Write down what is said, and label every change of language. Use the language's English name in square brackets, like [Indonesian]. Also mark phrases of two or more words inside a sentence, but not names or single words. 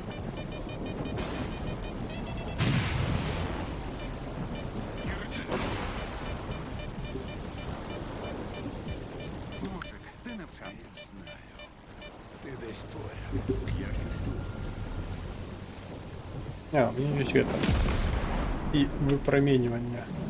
[Ukrainian] Мужик, ти невчасно. Я знаю. Ти десь поряд. Я щось чую. [Russian] А, у меня есть это. И выпроменивание.